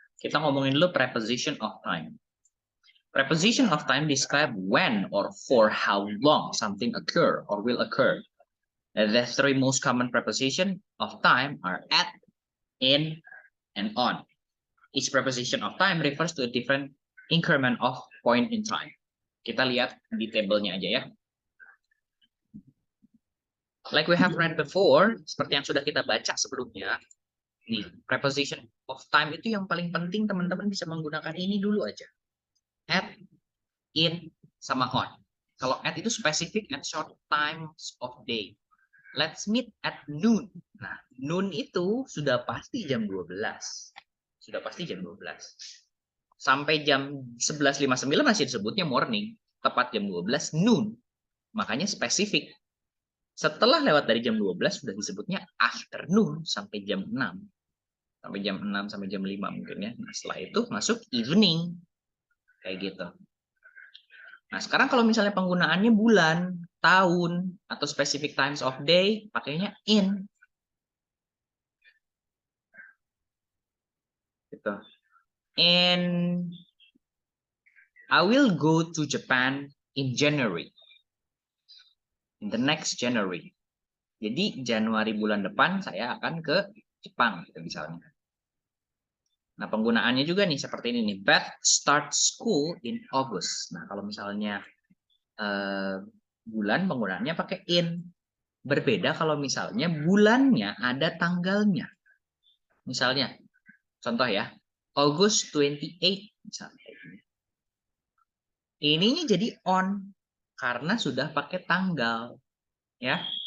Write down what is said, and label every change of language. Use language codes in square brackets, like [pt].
[id] Kita ngomongin dulu [en] preposition of time. Preposition of time describe when or for how long something occur or will occur. The three most common preposition of time are at, in, and on. Each preposition of time refers to a different increment of point in time. [id] Kita lihat di tabelnya aja ya. [en] Like we have read before, [id] seperti yang sudah kita baca sebelumnya, nih, preposition of time itu yang paling penting teman-teman bisa menggunakan ini dulu aja. At, in, sama on. Kalau at itu specific and short times of day. [en] Let's meet at noon. [id] Nah, noon itu sudah pasti jam 12. Sudah pasti jam 12. Sampai jam 11.59 masih disebutnya morning. Tepat jam 12, noon. Makanya spesifik. Setelah lewat dari jam 12 sudah disebutnya afternoon sampai jam 6. Sampai jam 6 sampai jam 5 mungkin ya. Nah, setelah itu masuk evening. Kayak gitu. Nah, sekarang kalau misalnya penggunaannya bulan, tahun, atau specific times of day, pakainya in. Gitu. [en] And I will go to Japan in January. In the next January. [id] Jadi Januari bulan depan saya akan ke Jepang gitu misalnya. Nah, penggunaannya juga nih seperti ini nih. [en] Beth start school in August. [id] Nah, kalau misalnya bulan penggunaannya pakai in. Berbeda kalau misalnya bulannya ada tanggalnya. Misalnya, contoh ya, August 28 misalnya. Ininya jadi on karena sudah pakai tanggal ya.